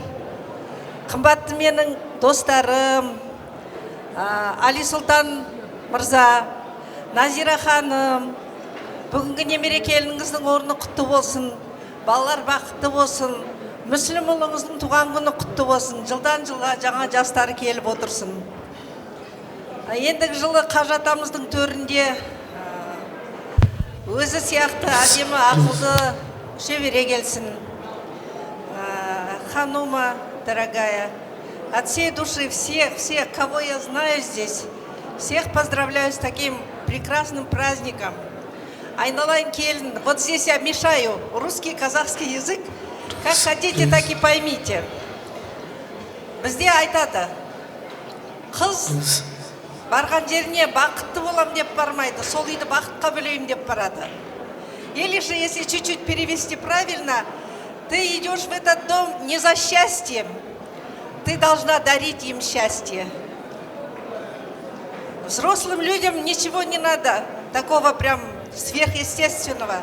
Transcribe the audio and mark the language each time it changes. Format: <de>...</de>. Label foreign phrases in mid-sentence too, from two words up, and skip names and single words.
<kk>Қымбатты менің достарым, Али Сұлтан мырза, Назира ханым, бүгінгі немере келініңіздің орны құтты болсын, балалар бақытты болсын, Мүслім ұлыңыздың туған күні құтты болсын, жылдан жылға жаңа жастары келіп отырсын. Ендігі жылы Қажы атамыздың төрінде өзі сияқты әдемі ақылды шөбере келсін.</kk> <ru>Ханума, дорогая, от всей души всех, кого я знаю здесь, всех поздравляю с таким прекрасным праздником.</ru> <kk>Айналайын келін,</kk> <ru>вот здесь я мешаю русский, казахский язык. Как хотите, так и поймите.</ru> <kk>Бізде айтады, қыз барған жеріне бақытты болам деп бармайды, сол үйді бақытқа бөлеймін деп барады.</kk> <ru>Или же, если чуть-чуть перевести правильно, ты идешь в этот дом не за счастьем, ты должна дарить им счастье. Взрослым людям ничего не надо, такого прям сверхъестественного.</ru>